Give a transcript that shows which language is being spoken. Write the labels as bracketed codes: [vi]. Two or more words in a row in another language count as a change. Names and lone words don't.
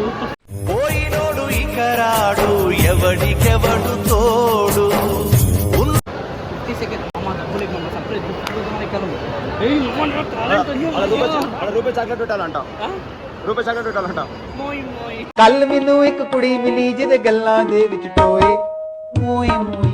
[te] పోయినోడు ఇక రాడు ఎవడికెవడు తోడు 50 సెకండ్ అమ్మ డబ్బులు ఇవ్వమ్మ సపరేట్ ఇక్కడ ఉంది. ఏయ్ ఇవ్వండి టాలెంట్ రూపాయి చాక్లెట్ పెట్టాలంట, రూపాయి చాక్లెట్ పెట్టాలంట. మోయ్ మోయ్ [pa] ਕੱਲ ਮੈਨੂੰ ਇੱਕ ਕੁੜੀ ਮਿਲੀ ਜਿਹਦੇ ਗੱਲਾਂ ਦੇ ਵਿੱਚ ਟੋਏ ਮੋਏ ਮੋਏ.